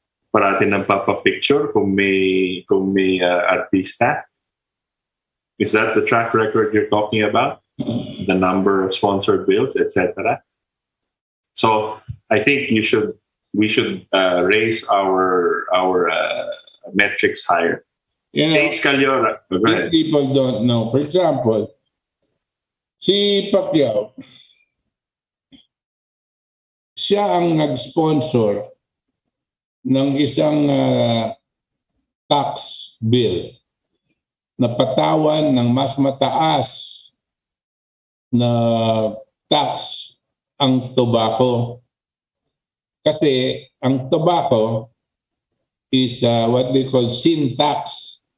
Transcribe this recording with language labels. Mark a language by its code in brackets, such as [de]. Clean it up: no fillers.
[tl] Parating ng papa-picture kung may artista. [en] Is that the track record you're talking about? The number of sponsored bills, etc. So I think we should raise our metrics higher. These people don't know. [tl] For example, si Pacquiao, siya ang nag-sponsor ng isang tax bill na patawan ng mas mataas na tax ang tobacco. Kasi ang [en] tobacco is what they call sin tax.